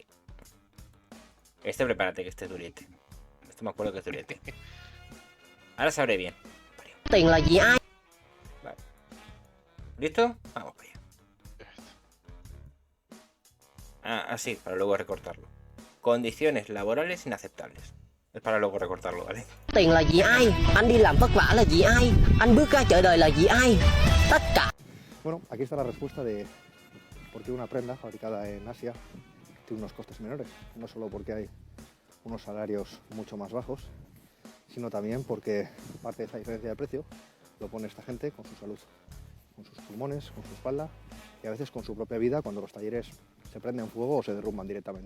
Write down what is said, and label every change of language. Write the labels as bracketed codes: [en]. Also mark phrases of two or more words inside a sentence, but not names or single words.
[es] Prepárate que este es durete. Me acuerdo que es durete. Ahora sabré bien. Vale. ¿Listo? Vamos para allá. Así, para luego recortarlo. Condiciones laborales inaceptables. Es para luego recortarlo, ¿vale? [vi] Tiền là vì ai? Anh đi làm vất vả là vì ai? Anh bước ra chợ đời là vì ai? Tất cả. [es] Bueno, aquí está la respuesta de por qué una prenda fabricada en Asia tiene unos costes menores. No solo porque hay unos salarios mucho más bajos, sino también porque parte de esa diferencia de precio lo pone esta gente con su salud, con sus pulmones, con su espalda y a veces con su propia vida cuando los talleres se prenden fuego o se derrumban directamente.